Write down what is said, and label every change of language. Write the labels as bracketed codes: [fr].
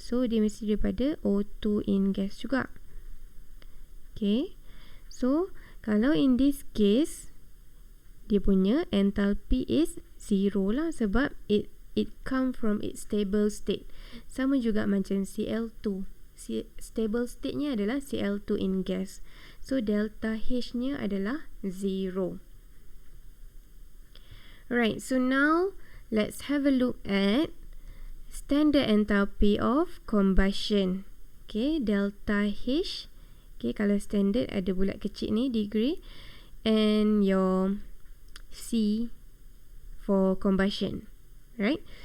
[ms] So, dia mesti daripada O2 [en] in gas [ms] juga. Okay. [en] So, [ms] kalau [en] in this case, [ms] dia punya [en] enthalpy is 0 [ms] lah, sebab [en] it come from its stable state. [ms] Sama juga macam Cl2. Stable state-nya adalah Cl2 [en] in gas. [ms] So, delta H-nya adalah 0. [en] Alright, so now let's have a look at standard enthalpy of combustion. [ms] Okay, delta H. Okay, kalau standard ada bulat kecil ni, degree. [en] And your C for combustion. Right?